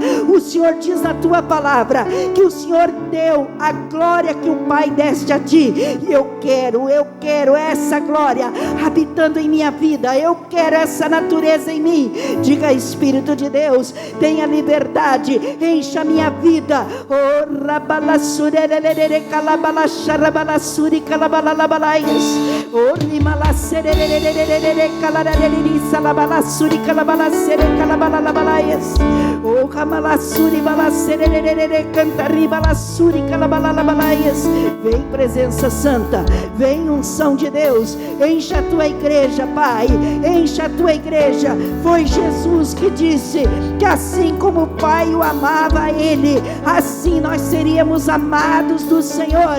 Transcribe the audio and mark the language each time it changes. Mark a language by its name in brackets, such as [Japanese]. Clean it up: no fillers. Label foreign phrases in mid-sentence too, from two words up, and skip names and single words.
[Portuguese] O Senhor diz na Tua palavra que o Senhor deu a glória que o Pai deste a Ti, e eu quero essa glória habitando em minha vida, eu quero essa natureza em mim. Diga: Espírito de Deus, tenha liberdade, encha a minha vida. Oh, rabalasurerere calabalaxarabalassuri calabalalabalaias, oh, rimalacererere calarerere salabalassuri calabalacere calabalalabalaias, oh, ramalassuri balacererere cantaribalassuri calabalalabalaias. Vem presença santa, vem unção de Deus, encha a Tua igreja, Pai, encha a Tua igreja. Foi Jesus que disse que assim como o Pai o amava a Ele, assim nós seríamos amados do Senhor.